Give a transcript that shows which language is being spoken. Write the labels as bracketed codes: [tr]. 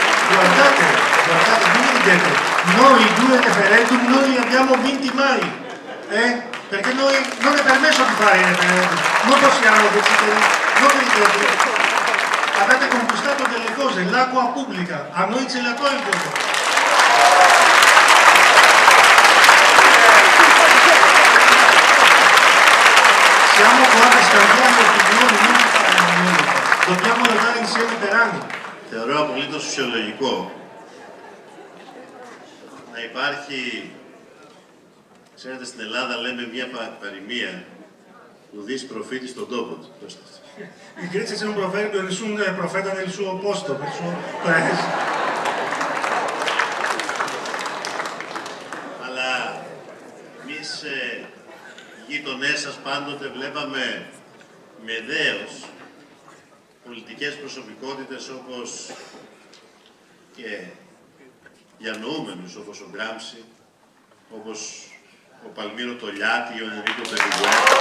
[it] Guardate, non ridete, noi 2 referendum non li abbiamo vinti mai, perché noi non è permesso di fare i referendum, non possiamo decidere, non ridete, avete conquistato delle cose, l'acqua pubblica, a noi ce la tolgono. Siamo qua per scambiare opinioni, non per fare nulla, dobbiamo lottare insieme per anni. [el] Θεωρώ απολύτως φυσιολογικό να υπάρχει, ξέρετε, στην Ελλάδα λέμε μια παροιμία, ουδής προφήτης στον τόπο του. [it] In Grecia c'è un proverbio, nessun profeta nel suo posto, nel suo paese. [el] Αλλά εμείς γείτονές σας πάντοτε βλέπαμε με δέος πολιτικές προσωπικότητες όπως και διανοούμενους όπως ο Γκράμψη, όπως ο Παλμύρο Τολιάτη, ο Ενρίκο Μπερλιγκουέρ.